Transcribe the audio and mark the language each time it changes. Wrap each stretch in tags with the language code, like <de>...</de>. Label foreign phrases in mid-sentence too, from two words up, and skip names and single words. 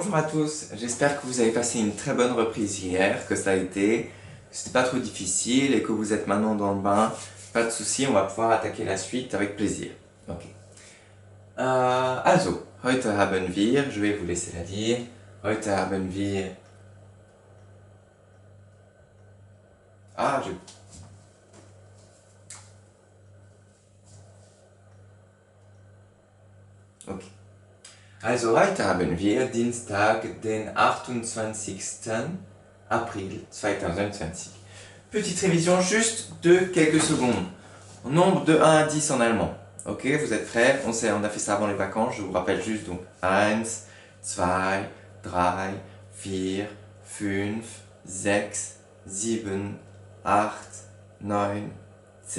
<fr>Bonjour à tous, j'espère que vous avez passé une très bonne reprise hier, que ça a été, que c'était pas trop difficile et que vous êtes maintenant dans le bain. Pas de souci, on va pouvoir attaquer la suite avec plaisir.</fr> <de>Ok. Also, heute haben wir,</de> <fr>je vais vous laisser la dire,</fr> <de>heute haben wir...</de> <fr>Ah, je... Ok.</fr> <de>Also heute haben wir Dienstag, den 28. April 2020.</de> <fr>Petite révision juste de quelques secondes. Nombre de 1 à 10 en allemand. Ok, vous êtes prêts? On a fait ça avant les vacances, je vous rappelle juste donc 1, 2, 3, 4, 5, 6, 7, 8, 9, 10.</fr>